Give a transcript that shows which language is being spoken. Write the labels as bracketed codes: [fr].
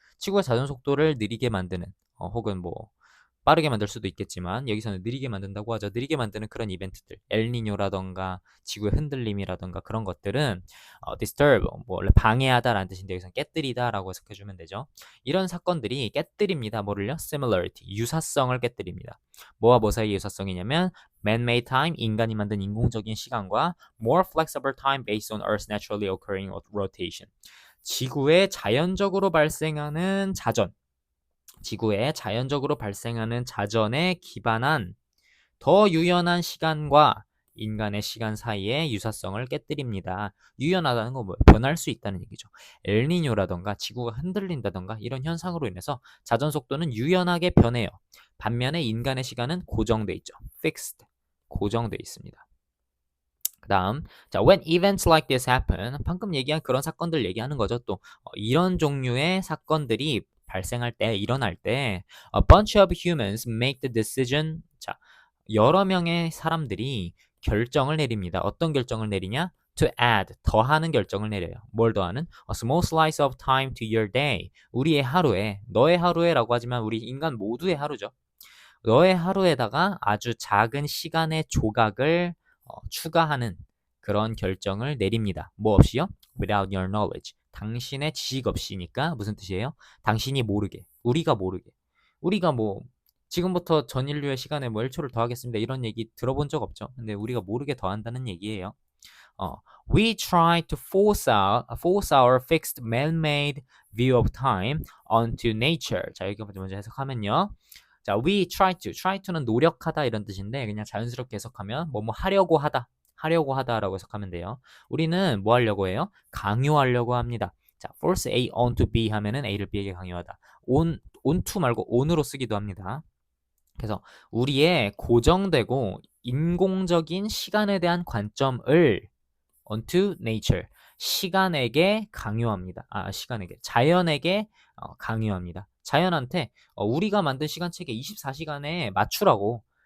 [ko] 지구의 자전 속도를 느리게 만드는 혹은 뭐 빠르게 만들 수도 있겠지만 여기서는 느리게 만든다고 하죠. 느리게 만드는 그런 이벤트들, 엘니뇨라던가 지구의 흔들림이라던가 그런 것들은 disturb, 뭐 원래 방해하다라는 뜻인데 여기서는 깨뜨리다라고 해석해주면 되죠. 이런 사건들이 깨뜨립니다. 뭐를요? similarity, 유사성을 깨뜨립니다. 뭐와 뭐 사이의 유사성이냐면 [en] man-made time, [ko] 인간이 만든 인공적인 시간과 [en] more flexible time based on Earth's naturally occurring rotation. [ko] 지구에 자연적으로 발생하는 자전, 지구에 자연적으로 발생하는 자전에 기반한 더 유연한 시간과 인간의 시간 사이의 유사성을 깨뜨립니다. 유연하다는 건 뭐예요? 변할 수 있다는 얘기죠. 엘니뇨라던가 지구가 흔들린다던가 이런 현상으로 인해서 자전 속도는 유연하게 변해요. 반면에 인간의 시간은 고정돼 있죠. fixed, 고정돼 있습니다. 그 다음, 자, [en] when events like this happen, [ko] 방금 얘기한 그런 사건들 얘기하는 거죠. 또 이런 종류의 사건들이 발생할 때, 일어날 때, [en] a bunch of humans make the decision. [ko] 자, 여러 명의 사람들이 결정을 내립니다. 어떤 결정을 내리냐? [en] To add, [ko] 더하는 결정을 내려요. 뭘 더하는? [en] A small slice of time to your day. [ko] 우리의 하루에, 너의 하루에라고 하지만 우리 인간 모두의 하루죠. 너의 하루에다가 아주 작은 시간의 조각을 추가하는 그런 결정을 내립니다. 뭐 없이요? [en] Without your knowledge. [ko] 당신의 지식 없이니까 무슨 뜻이에요? 당신이 모르게, 우리가 모르게. 우리가 뭐 지금부터 전 인류의 시간에 뭐 1초를 더하겠습니다. 이런 얘기 들어본 적 없죠. 근데 우리가 모르게 더한다는 얘기예요. [en] We try to force our fixed man-made view of time onto nature. [ko] 자, 여기 먼저 해석하면요. 자, try to는 노력하다 이런 뜻인데 그냥 자연스럽게 해석하면 뭐 하려고 하다라고 해석하면 돼요. 우리는 뭐 하려고 해요? 강요하려고 합니다. 자, [en] force A onto B [ko] 하면은 A를 B에게 강요하다. onto 말고 on으로 쓰기도 합니다. 그래서 우리의 고정되고 인공적인 시간에 대한 관점을 [en] onto nature, [ko] 시간에게 강요합니다. 자연에게 강요합니다. 자연한테 우리가 만든 시간체계 24시간에 맞추라고.